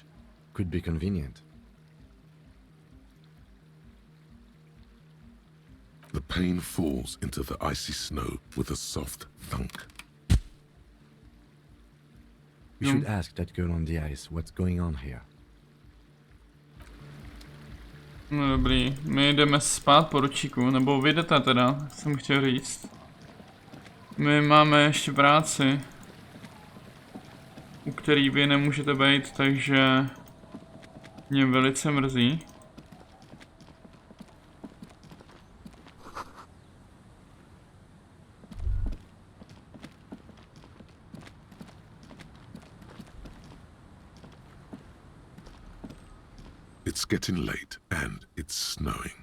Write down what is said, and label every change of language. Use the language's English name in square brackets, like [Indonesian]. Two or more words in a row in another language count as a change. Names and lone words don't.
[English] Could be convenient. The pane falls into the icy snow with a soft thunk. We should ask that girl on the ice what's going on here. [Czech] No dobrý, my jdeme spát, poručíku, nebo vy jdete teda, jsem chtěl říct. My máme ještě práci, u který vy nemůžete být, takže mě velice mrzí. [English] It's getting late and it's snowing.